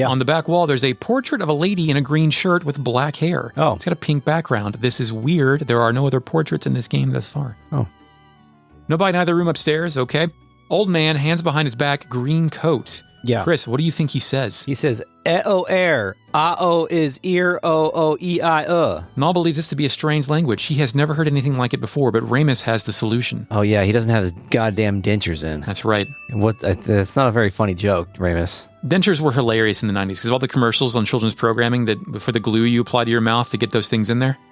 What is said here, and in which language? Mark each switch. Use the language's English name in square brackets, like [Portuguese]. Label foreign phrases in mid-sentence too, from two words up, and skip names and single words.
[English] On the back wall, there's a portrait of a lady in a green shirt with black hair. Oh. It's got a pink background. This is weird. There are no other portraits in this game thus far. Oh. Nobody in either room upstairs, okay. Old man, hands behind his back, green coat. Yeah. Chris, what do you think he says? He says, E-O air, A-O is ear, O-O-E-I-E. Nall believes this to be a strange language. He has never heard anything like it before, but Ramus has the solution. Oh yeah, he doesn't have his goddamn dentures in. That's right. That's not a very funny joke, Ramus. Dentures were hilarious in the 90s because of all the commercials on children's programming that for the glue you apply to your mouth to get those things in there.